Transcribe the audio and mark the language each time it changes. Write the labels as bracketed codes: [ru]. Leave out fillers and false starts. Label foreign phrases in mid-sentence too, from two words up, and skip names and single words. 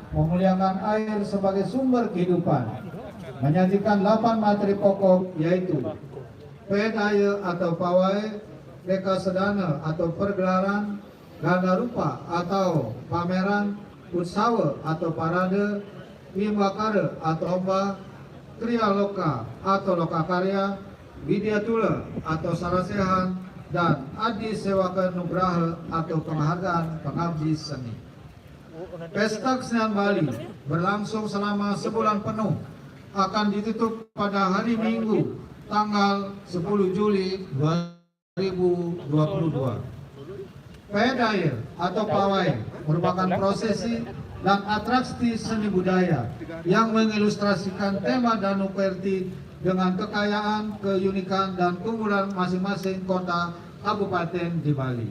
[id] memuliakan air sebagai sumber kehidupan, menyajikan 8 materi pokok yaitu paid air atau pawai, reka sedana atau pergelaran, ganda rupa atau pameran, utsawa atau parade, wimbakara atau lomba, kriya loka atau loka karya, widya tula atau sarasehan, dan adi sewaka nugraha atau penghargaan pengabdi seni. Pesta Kesenian Bali berlangsung selama sebulan penuh, akan ditutup pada hari Minggu tanggal 10 Juli 2022. Paid air atau pawai merupakan prosesi dan atraksi seni budaya yang mengilustrasikan tema Danu Kerti dengan kekayaan, keunikan, dan keunggulan masing-masing kota kabupaten di Bali.